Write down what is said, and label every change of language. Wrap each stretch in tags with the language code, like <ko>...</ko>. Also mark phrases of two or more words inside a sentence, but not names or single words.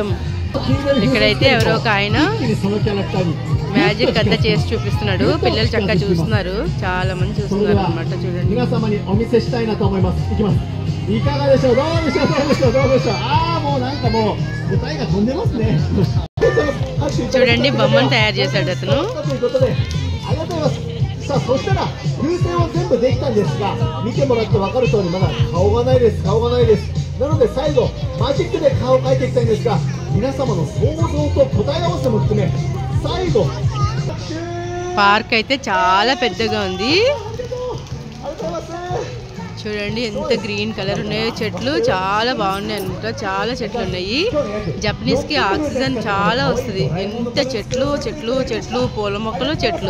<te>ఇక్కడైతే ఎవరో ఒక ఆయన మ్యాజిక్ అంతా చేసి చూపిస్తున్నాడు. పిల్లలు చక్కగా చూస్తున్నారు, చాలా మంది చూస్తున్నారు అనమాట. చూడండి చూడండి బొమ్మను తయారు చేశాడు అతను.</te> <ja>さあそしたら風船は全部できたんですが、見てもらって分かる通りまだ顔がないです。なので最後マジックで顔を描いていきたいんですが、皆様の想像と答え合わせも含め最後。</ja> <te>పార్క్ అయితే చాలా పెద్దగా ఉంది చూడండి, ఎంత గ్రీన్ కలర్ ఉన్నాయో. చెట్లు చాలా బాగున్నాయి అనమాట, చాలా చెట్లు ఉన్నాయి. జపనీస్కి ఆక్సిజన్ చాలా వస్తుంది. ఎంత చెట్లు చెట్లు చెట్లు, పూల మొక్కలు చెట్లు.</te>